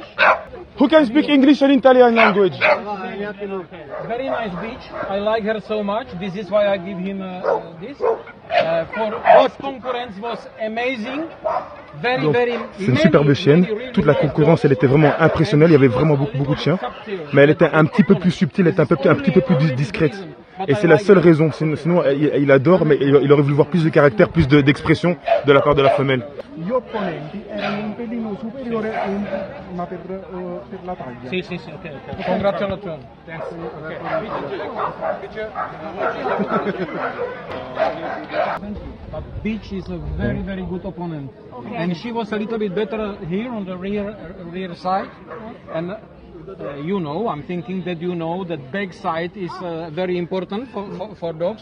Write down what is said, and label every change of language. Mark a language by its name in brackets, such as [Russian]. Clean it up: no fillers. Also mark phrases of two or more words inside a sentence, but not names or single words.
[English] Who can speak English and Italian language? Very nice beach. I like her so much. This is why I give him this. For his concurrence was amazing. [French] Donc, c'est une superbe chienne. Toute la concurrence, elle était vraiment impressionnelle. Il y avait vraiment beaucoup de chiens. Mais elle était un petit peu plus subtile, elle était un petit peu plus discrète. Et c'est la seule raison. Sinon, il adore, mais il aurait voulu voir plus de caractère, plus d'expression de la part de la femelle. [Italian] Gli opponenti erano un pelino superiore ma per la taglia. Sì, [English] ok. Congratulations. Thanks. But Beach is a very good opponent. Okay. And she was a little bit better here on the rear side. And you know, I'm thinking that you know that back side is very important for dogs.